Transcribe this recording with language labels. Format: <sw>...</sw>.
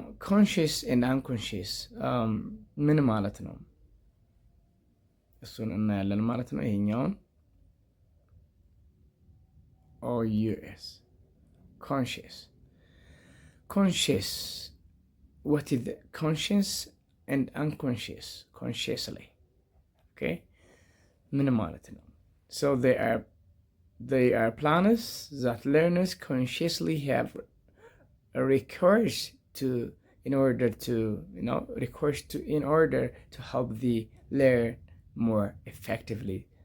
<en>Conscious and unconscious.</en> <am>ምን ማለት ነው? እሱን እናያለን ማለት ነው። ይሄኛውን OUS.</am> <en>Conscious. What is the conscious and unconscious? Consciously. Okay?</en> <am>ምን ማለት ነው?</am> <en>So they are planners that learners consciously have a recourse to in order to help the learn more effectively.</en>